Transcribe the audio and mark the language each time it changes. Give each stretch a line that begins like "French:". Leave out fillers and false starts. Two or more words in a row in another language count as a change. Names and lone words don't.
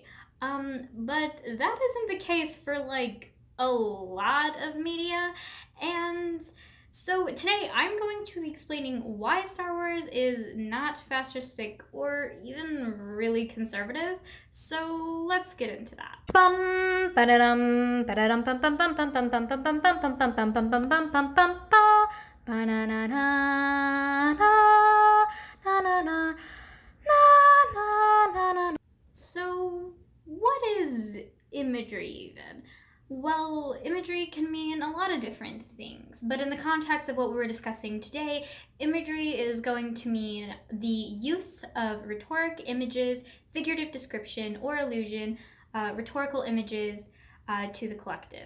English: But that isn't the case for like a lot of media, and so today I'm going to be explaining why Star Wars is not fascistic or even really conservative. So let's get into that. Bum ba-da-dum ba-da-dum bum bum bum bum bum bum bum bum bum bum bum bum bum bum bum bum bum ba ba-na-na-na na-na-na na-na-na. So what is imagery even? Well, imagery can mean a lot of different things, but in the context of what we were discussing today, imagery is going to mean the use of rhetoric images, figurative description, or illusion, rhetorical images to the collective.